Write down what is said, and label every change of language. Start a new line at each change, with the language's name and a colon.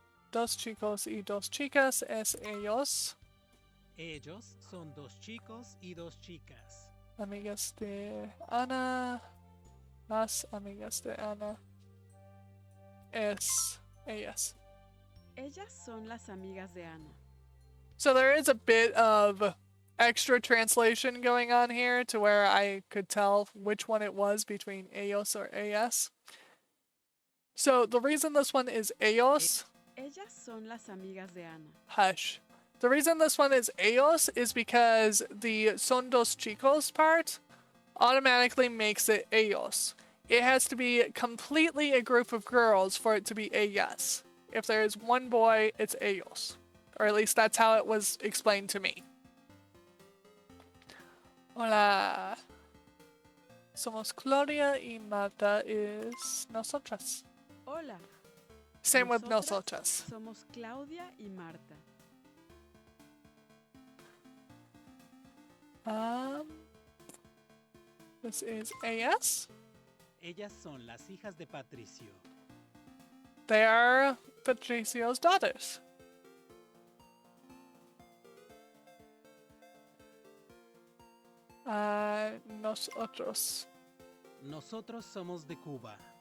Spanish: Dos chicos y dos chicas es ellos. Ellos son dos chicos y dos chicas. Amigas de Ana. Las amigas de Ana es ellas. Ellas son las amigas de Ana.
English: So there is a bit of extra translation going on here to where I could tell which one it was between ellos or AS. So the reason this one is ellos,
Spanish: Ellas son las amigas de Ana.
English: hush. The reason this one is ellos is because the
Spanish: son dos chicos
English: part automatically makes it ellos. It has to be completely a group of girls for it to be ellas. If there is one boy, it's ellos. Or at least that's how it was explained to me.
Spanish: Hola. Somos Claudia y Marta is nosotras. Hola.
English: Same with
Spanish: Nosotras nosotras. Somos Claudia y Marta.
English: This is AS.
Spanish: Ellas son las hijas de Patricio.
English: They are Patricio's daughters.
Spanish: Nosotros. Nosotros somos de Cuba.